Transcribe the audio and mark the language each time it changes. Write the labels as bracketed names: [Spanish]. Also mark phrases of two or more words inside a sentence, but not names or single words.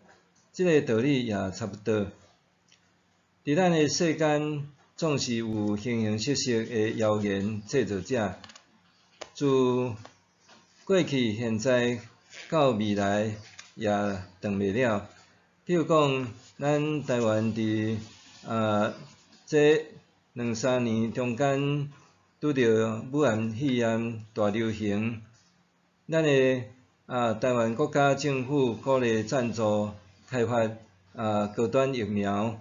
[Min Nan Chinese] 这个道理也差不多。伫咱的世间，总是有形形色色的谣言制造者，自过去、现在到未来也断袂了。比如讲，咱台湾伫这2、3年中间拄着武汉肺炎大流行，咱的台湾国家政府鼓励赞助开发高端疫苗。